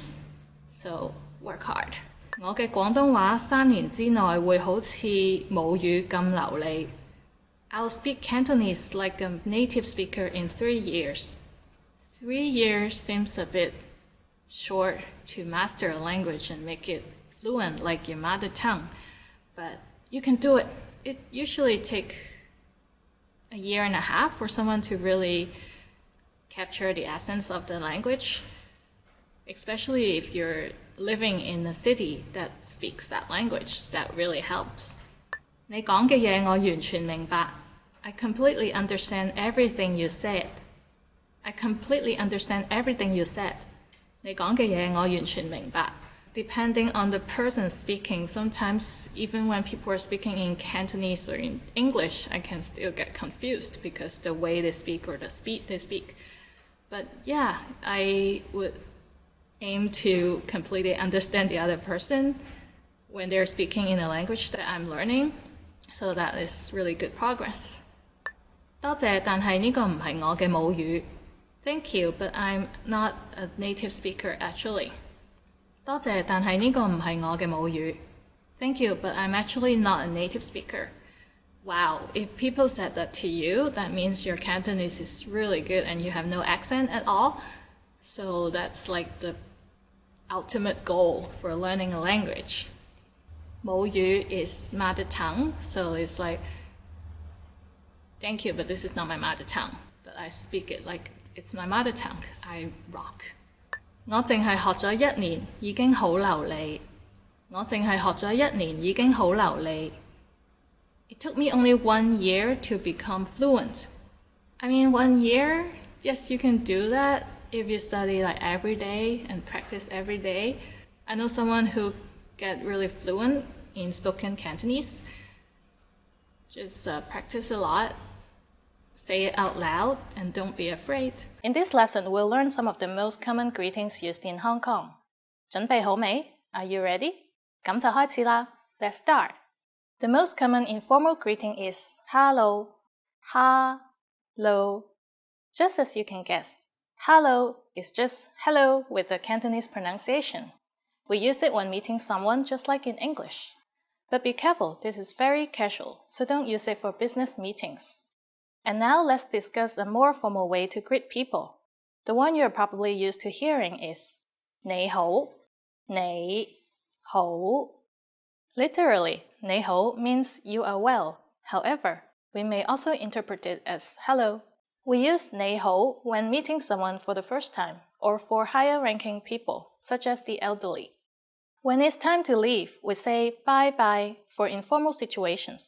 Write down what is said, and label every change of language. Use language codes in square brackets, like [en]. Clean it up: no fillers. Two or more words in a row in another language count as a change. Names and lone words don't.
[en] So work hard. [yue] 我嘅廣東話3年之內會好似母語咁流利. [en] I'll speak Cantonese like a native speaker in 3 years. 3 years seems a bit short to master a language and make it fluent like your mother tongue, but you can do it. It usually takes a year and a half for someone to really capture the essence of the language, especially if you're living in a city that speaks that language. That really helps. [yue] 你講嘅嘢我完全明白. [en] I completely understand everything you said. I completely understand everything you said. [yue] 你講嘅嘢我完全明白. [en] Depending on the person speaking, sometimes even when people are speaking in Cantonese or in English, I can still get confused because the way they speak or the speed they speak. But yeah, I would aim to completely understand the other person when they're speaking in a language that I'm learning. So that is really good progress. [yue] 多謝，但係呢個唔係我嘅母語. [en] Thank you, but I'm not a native speaker actually. [yue] 多謝，但係呢個唔係我嘅母語. [en] Thank you, but I'm actually not a native speaker. Wow, if people said that to you, that means your Cantonese is really good and you have no accent at all. So that's like the ultimate goal for learning a language. 母語 is mother tongue, so it's like, thank you, but this is not my mother tongue. But I speak it like it's my mother tongue. I rock. [yue] 我淨係學咗1年，已經好流利. 我淨係學咗1年，已經好流利. [en] It took me only 1 year to become fluent. I mean, 1 year? Yes, you can do that. if you study like every day and practice every day. I know someone who get really fluent in spoken Cantonese. Just practice a lot, say it out loud, and don't be afraid. In this lesson, we'll learn some of the most common greetings used in Hong Kong. [yue] 準備好未? [en] Are you ready? [yue] 咁就開始啦. [en] Let's start. The most common informal greeting is hello. Hello. Just as you can guess, hello is just hello with the Cantonese pronunciation. We use it when meeting someone just like in English. But be careful, this is very casual, so don't use it for business meetings. And now let's discuss a more formal way to greet people. The one you're probably used to hearing is [yue] 你好, 你好. [en] Literally, 你好 means you are well. However, we may also interpret it as hello. We use 你好 when meeting someone for the first time or for higher-ranking people, such as the elderly. When it's time to leave, we say bye-bye for informal situations.